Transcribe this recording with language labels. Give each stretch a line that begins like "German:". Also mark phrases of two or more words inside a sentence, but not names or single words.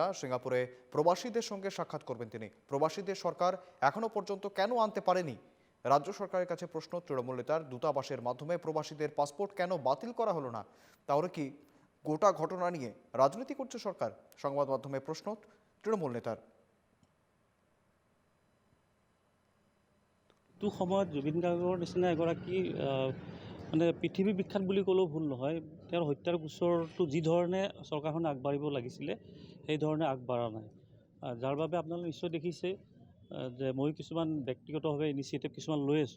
Bangla: সিঙ্গাপুরে প্রবাসীদের সঙ্গে সাক্ষাৎ করবেন তিনি। প্রবাসীদের সরকার এখনো পর্যন্ত কেন আনতে পারেনি, রাজ্য সরকারের কাছে প্রশ্ন তৃণমূল নেতার। দূতাবাসের মাধ্যমে প্রবাসীদের পাসপোর্ট কেন বাতিল করা হলো না? তাহলে কি গোটা ঘটনা নিয়ে রাজনীতি করছে সরকার? সংবাদ মাধ্যমে প্রশ্ন তৃণমূল নেতার।
Assamese: এইটো সময়ত জুবিন গাৰ্গৰ নিচিনা এগৰাকী মানে পৃথিৱী বিখ্যাত বুলি ক'লেও ভুল নহয়। তেওঁৰ হত্যাৰ গোচৰটো যি ধৰণে চৰকাৰখনে আগবাঢ়িব লাগিছিলে সেই ধৰণে আগবাঢ়া নাই, যাৰ বাবে আপোনালোকে নিশ্চয় দেখিছে যে মই কিছুমান ব্যক্তিগতভাৱে ইনিচিয়েটিভ কিছুমান লৈ আছোঁ।